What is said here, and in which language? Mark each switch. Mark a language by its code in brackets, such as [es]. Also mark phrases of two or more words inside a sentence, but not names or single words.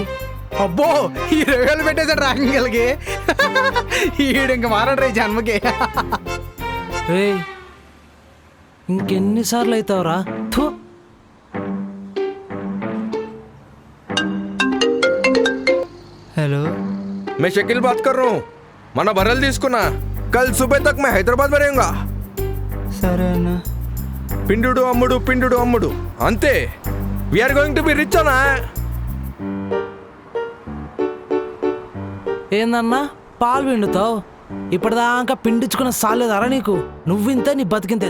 [te] అబ్బో 20,000 పెట్టేశాడు రాంగిల్కి. ఈడు ఇంక మారడు రే జన్మకి. రేయ్ ఇంకెన్నిసార్లు అవుతావురా? థూ. హలో [hi] मैं शकील बात कर रहा हूँ. [te] మన బర్రెలు తీసుకున్నా. [hi] कल सुबह तक मैं హైదరాబాద్ में रहूंगा. [te] సరే అన్న. పిండుడు అమ్ముడు అంతే. [en] we are going to be rich అన్నా. [te] ఏందన్నా పాలు పిండుతావు? ఇప్పటిదాకా పిండించుకున్న సాలేదారా నీకు? నువ్వింతే నీ బతికింతే.